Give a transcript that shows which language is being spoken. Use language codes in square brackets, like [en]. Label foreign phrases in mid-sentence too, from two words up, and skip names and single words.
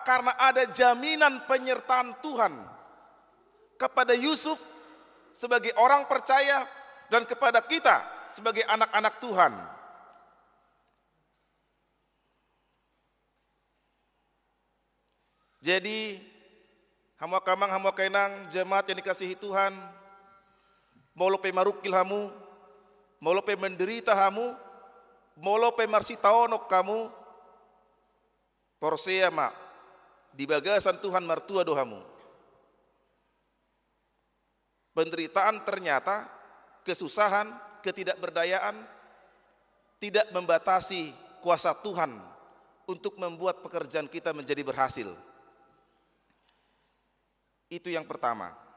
[id] Karena ada jaminan penyertaan Tuhan kepada Yusuf sebagai orang percaya dan kepada kita sebagai anak-anak Tuhan. [bbc] Jadi hamu kamang hamu kainang [id] jemaat yang dikasihi Tuhan, [bbc] mau lope marukil hamu, mau lope menderita hamu, mau lope marsitaonok kamu, porsea mak di bagasan Tuhan martua dohamu. [id] Penderitaan ternyata, kesusahan, ketidakberdayaan tidak membatasi kuasa Tuhan untuk membuat pekerjaan kita menjadi berhasil. Itu yang pertama.